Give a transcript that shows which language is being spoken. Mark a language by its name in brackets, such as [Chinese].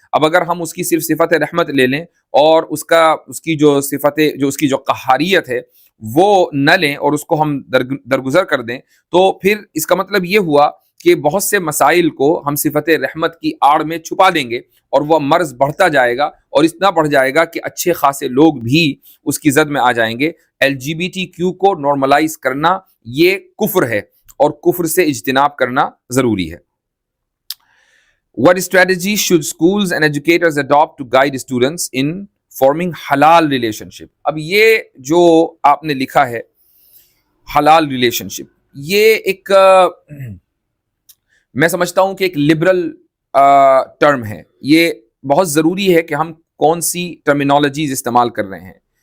[Urdu] اب اگر ہم اس کی صرف صفت رحمت لے لیں اور اس کی جو صفت اس کی جو قہاریت ہے وہ نہ لیں اور اس کو ہم درگزر کر دیں, تو پھر اس کا مطلب یہ ہوا کہ بہت سے مسائل کو ہم صفت رحمت کی آڑ میں چھپا دیں گے, اور وہ مرض بڑھتا جائے گا, اور اتنا بڑھ جائے گا کہ اچھے خاصے لوگ بھی اس کی زد میں آ جائیں گے. L جی B T Q کو نارملائز کرنا یہ کفر ہے, اور کفر سے اجتناب کرنا ضروری ہے. [English] What strategy should schools and educators adopt to guide students in forming halal relationship? [Urdu] اب یہ جو آپ نے لکھا ہے حلال ریلیشن شپ, یہ ایک میں سمجھتا ہوں کہ ایک لبرل ٹرم ہے. یہ بہت ضروری ہے کہ ہم کون سی ٹرمینالوجیز استعمال کر رہے ہیں.